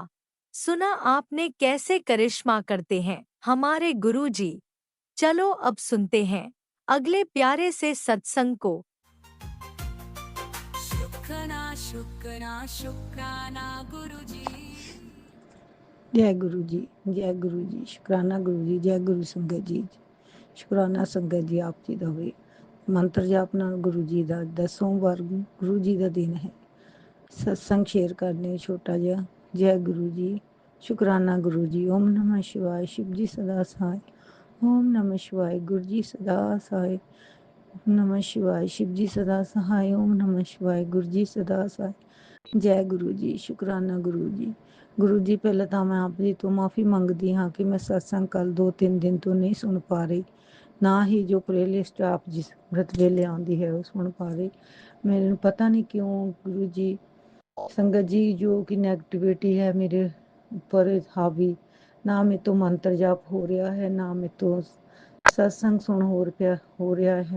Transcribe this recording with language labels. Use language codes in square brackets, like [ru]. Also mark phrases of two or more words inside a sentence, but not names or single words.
[hi] सुना आपने कैसे करिश्मा करते हैं हमारे गुरुजी। चलो अब सुनते हैं अगले प्यारे से सत्संग को। शुक्राना शुक्राना शुक्राना गुरुजी। जय गुरु जी, जय गुरु जी, शुकराना गुरु जी, जय गुरु संगत जी, शुकराना संगत जी आप जी [pa] ਦਾ ਹੋਵੇ। ਮੰਤਰ ਜਾਪਨਾ ਗੁਰੂ ਜੀ ਦਾ 10 ਸੋਮਵਾਰ ਗੁਰੂ ਜੀ ਦਾ ਦਿਨ ਹੈ। ਸਤਸੰਗ ਸ਼ੇਅਰ ਕਰਨੇ ਛੋਟਾ ਜਿਹਾ। ਜੈ ਗੁਰੂ ਜੀ, ਸ਼ੁਕਰਾਨਾ ਗੁਰੂ ਜੀ। [hi] ओम नमः शिवाय, शिव जी सदा सहाय, ओम नमः शिवाय, गुरु जी सदा सहाय, नमः शिवाय, शिव जी सदा सहाय, ओम नमः शिवाय, गुरु जी सदा सहाय। [pa] ਜੈ ਗੁਰੂ ਜੀ, ਸ਼ੁਕਰਾਨਾ ਗੁਰੂ ਜੀ। ਗੁਰੂ ਜੀ, ਪਹਿਲਾਂ ਤਾਂ ਮੈਂ ਆਪ ਜੀ ਤੋਂ ਮਾਫੀ ਮੰਗਦੀ ਹਾਂ ਕਿ ਮੈਂ ਸਤਸੰਗ ਕੱਲ 2-3 ਦਿਨ ਤੋਂ ਨਹੀਂ ਸੁਣ ਪਾ ਰਹੀ, ਨਾ ਹੀ ਜੋ ਪਲੇਲਿਸਟ ਆਪ ਜਿਸ ਅੰਮ੍ਰਿਤ ਵੇਲੇ ਆਉਂਦੀ ਹੈ ਉਹ ਸੁਣ ਪਾ ਰਹੀ। ਮੈਨੂੰ ਪਤਾ ਨਹੀਂ ਕਿਉਂ ਗੁਰੂ ਜੀ, ਸੰਗਤ ਜੀ ਜੋ ਕਿ ਨੈਗੇਟਿਵਿਟੀ ਹੈ ਮੇਰੇ ਉੱਪਰ ਹਾਵੀ, ਨਾ ਮੇਰੇ ਤੋਂ ਮੰਤਰ ਜਾਪ ਹੋ ਰਿਹਾ ਹੈ, ਨਾ ਮੇਰੇ ਤੋਂ ਸਤਸੰਗ ਸੁਣ ਹੋ ਰਿਹਾ ਹੈ।